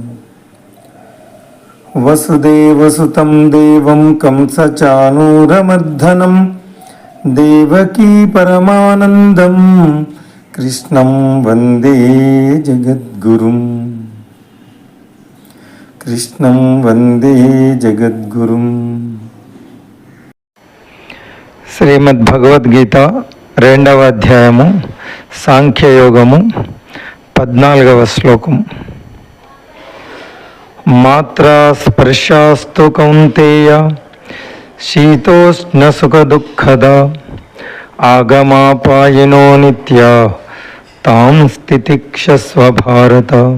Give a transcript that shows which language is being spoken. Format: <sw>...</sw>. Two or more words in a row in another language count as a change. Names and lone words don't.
<sa>वसुदेवसुतं देवं कंसचाणूरमर्दनं देवकी परमानन्दं कृष्णं वन्दे जगद्गुरुं. कृष्णं वन्दे जगद्गुरुं.</sa> <te>శ్రీమద్భగవద్గీత 2వ అధ్యాయము సాంఖ్యయోగము 14వ శ్లోకం.</te> <sa>మాత్రా స్పర్శాస్తు కౌంతేయ శీతోష్ణ సుఖ దుఃఖద ఆగమాపాయినో నిత్య తాం స్థితిక్షస్వ భారత.</sa>